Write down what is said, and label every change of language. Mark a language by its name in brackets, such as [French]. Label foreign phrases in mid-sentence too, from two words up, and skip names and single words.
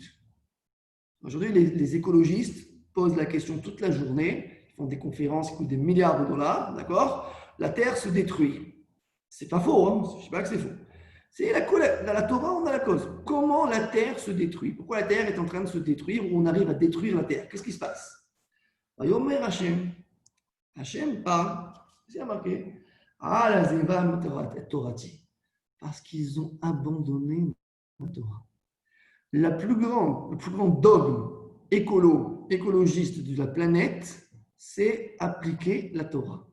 [French] Aujourd'hui, les écologistes posent la question toute la journée, ils font des conférences qui coûtent des milliards de dollars, d'accord? La terre se détruit. C'est pas faux, hein? Je ne dis pas que c'est faux. C'est dans la Torah, on a la cause. Comment la terre se détruit? Pourquoi la terre est en train de se détruire ou on arrive à détruire la terre? Qu'est-ce qui se passe? [Hebrew] ויאמר השם. [French] Hashem parle, c'est marqué. Ah, la Zeva Torati. Parce qu'ils ont abandonné la Torah. Le plus grand dogme écologiste de la planète, c'est appliquer la Torah.